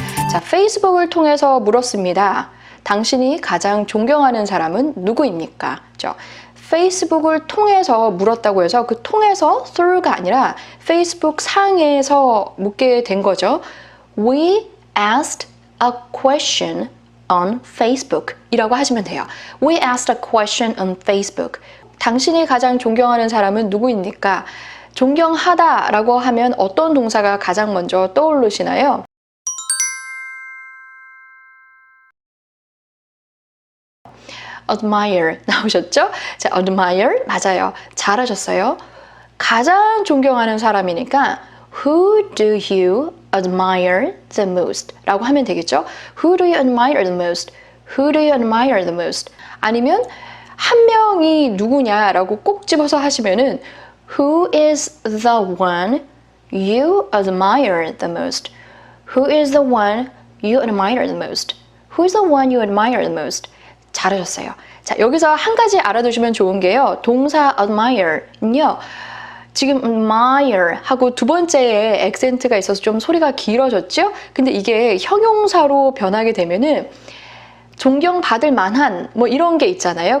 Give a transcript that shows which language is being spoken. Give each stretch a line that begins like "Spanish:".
Korean: 자, 페이스북을 통해서 물었습니다. 당신이 가장 존경하는 사람은 누구입니까? 페이스북을 통해서 물었다고 해서 그 통해서 through가 아니라 페이스북 상에서 묻게 된 거죠.
English: We asked a question on Facebook
Korean: 이라고 하시면 돼요.
English: We asked a question on Facebook.
Korean: 당신이 가장 존경하는 사람은 누구입니까? 존경하다 라고 하면 어떤 동사가 가장 먼저 떠오르시나요? admire 나오셨죠? 자, admire 맞아요. 잘하셨어요. 가장 존경하는 사람이니까
English: Who do you admire the most?
Korean: 라고 하면 되겠죠?
English: Who do you admire the most? Who do you admire the most?
Korean: 아니면 한 명이 누구냐라고 꼭 집어서 하시면은
English: Who is the one you admire the most? Who is the one you admire the most? Who is the one you admire the most?
Korean: 잘하셨어요. 자, 여기서 한 가지 알아두시면 좋은 게요. 동사 admire는요. 지금 admire 하고 두 번째에 액센트가 있어서 좀 소리가 길어졌죠? 근데 이게 형용사로 변하게 되면은 존경받을 만한 뭐 이런 게 있잖아요.